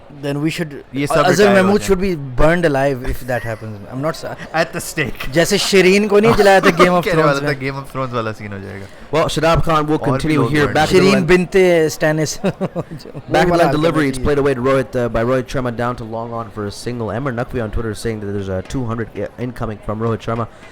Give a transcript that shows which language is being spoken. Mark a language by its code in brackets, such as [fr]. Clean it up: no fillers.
[en] then we should Azhar Mahmood should be burned alive if that happens. I'm not at the stake. [hi] जैसे Shireen को नहीं जलाया था Game of Thrones में. Game of Thrones वाला scene हो जाएगा. [en] Well, Shadab Khan will continue here. Back Shireen binte Stannis. Back in the delivery, it's played away to Rohit by Rohit Sharma down to long on for a single. Emmer Naqvi on Twitter is saying that there's a 200 incoming from Rohit Sharma.